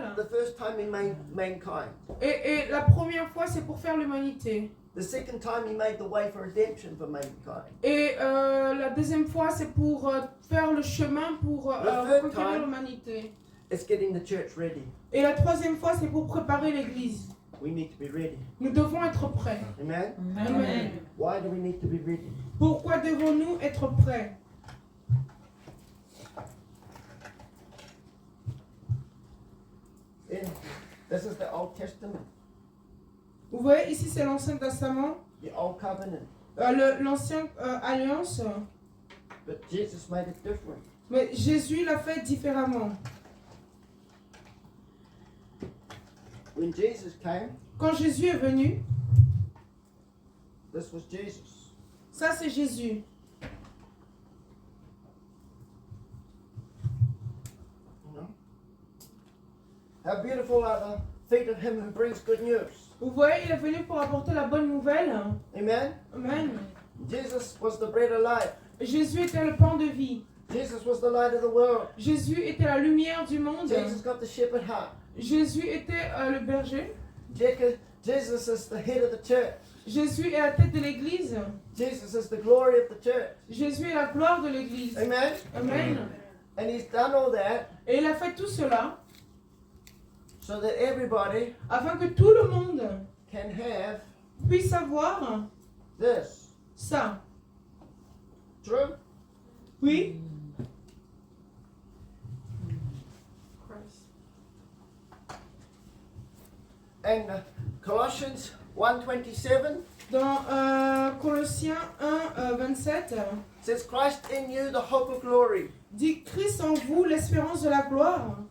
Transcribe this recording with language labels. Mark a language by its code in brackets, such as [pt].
[en] The first time he made mankind. [fr] Et la première fois, c'est pour faire l'humanité. [en] The second time he made the way for redemption for mankind. [fr] Et la deuxième fois, c'est pour faire le chemin pour [en] third [fr] reconquérir [en] time- [fr] l'humanité. [en] It's getting the church ready. [fr] Et la troisième fois, c'est pour préparer l'église. [en] We need to be ready. [fr] Nous devons être prêts. Amen? Amen. [en] Why do we need to be ready? [fr] Pourquoi devons-nous être prêts? [en] Yeah. This is the Old Testament, [fr] Vous voyez, ici, c'est l'Ancien Testament, [en] the Old Covenant. [fr] l'ancienne alliance. [en] But Jesus made it different. [fr] Mais Jésus l'a fait différemment. [en] When Jesus came, [fr] Quand Jésus est venu, [en] this was Jesus. [fr] ça c'est Jésus. [en] You know? How beautiful are the feet of him who brings good news. [fr] Vous voyez, il est venu pour apporter la bonne nouvelle. Amen? Amen. [en] Jesus was the bread of life. [fr] Jésus était le pain de vie. [en] Jesus was the light of the world. [fr] Jésus était la lumière du monde. [en] Jesus got the shepherd heart. [fr] Jésus était le berger. [en] Jesus is the head of the church. [fr] Jésus est la tête de l'église. [en] Jesus is the glory of the church. [fr] Jésus est la gloire de l'église. Amen? Amen. [en] And he's done all that [fr] Et il a fait tout cela [en] so that everybody [fr] afin que tout le monde [en] can have [fr] puisse avoir [en] this. [fr] ça. [en] True? [fr] Oui. [en] And Colossians 1:27 [fr] Dans Colossiens 1, 27, [en] says, Christ in you, the hope of glory. [fr] dit Christ en vous, l'espérance de la gloire.